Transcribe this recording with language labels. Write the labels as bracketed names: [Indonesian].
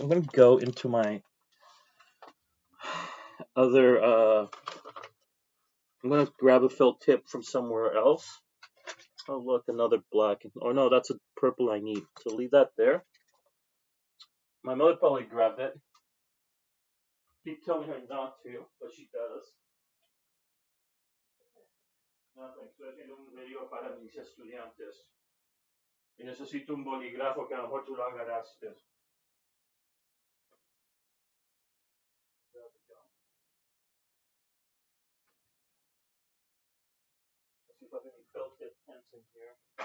[English] I'm going to go into my other, I'm going to grab a fill tip from somewhere else. Oh, look, another black. Oh, no, that's a purple I need. So leave that there. My mother probably grabbed it. Keep telling her not to, but she does. Nothing. [Spanish] Estoy haciendo un video para mis estudiantes. Y necesito un bolígrafo que a lo mejor tú lo agarraste. [English] Let's see if I have any felt tip pens in here.